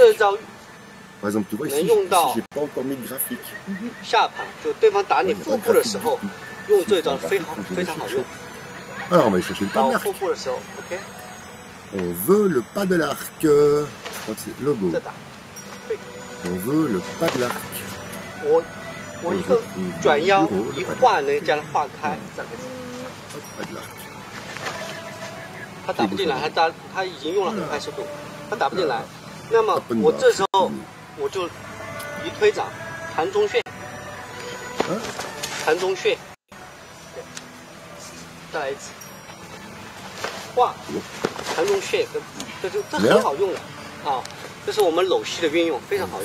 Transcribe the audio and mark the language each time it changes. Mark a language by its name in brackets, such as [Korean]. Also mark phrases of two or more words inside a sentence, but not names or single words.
[French] Par exemple, tu vois ici, j'ai pas encore mis de graphique. Alors on va aller chercher le pas de l'arc. On veut le pas de l'arc. Je crois que c'est logo. On veut le pas de l'arc. [Chinese] 我一个转腰一画呢，将它画开，他打不进来，他已经用了很快速度，他打不进来。那么我这时候我就一推掌，膻中穴，膻中穴，再来一次，画膻中穴，这很好用的啊，这是我们搂膝的运用，非常好用。